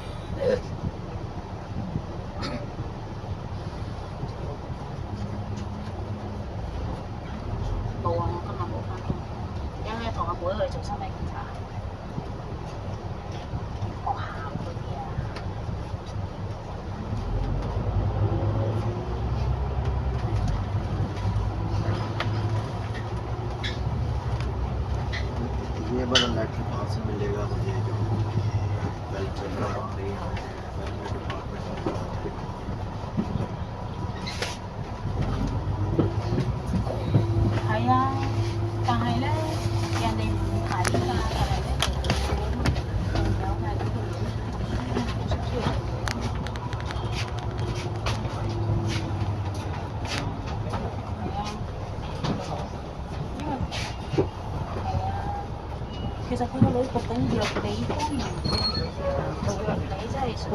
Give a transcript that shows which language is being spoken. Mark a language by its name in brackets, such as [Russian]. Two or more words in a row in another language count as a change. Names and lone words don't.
[Cantonese] 冇啊！我今日冇返工，因為同阿妹去做身體檢查，學校嗰啲啊。 [Hindi] ये वाला नेट कहाँ से मिलेगा मुझे जो कल चल रहा है डिपार्टमेंट [Cantonese] 係啊，但係咧，人哋唔睇㗎，但係咧，仲有係嗰個料，冇出出嚟。係啊，因為係啊，其實佢個女讀緊藥理方面嘅，讀藥理真係屬於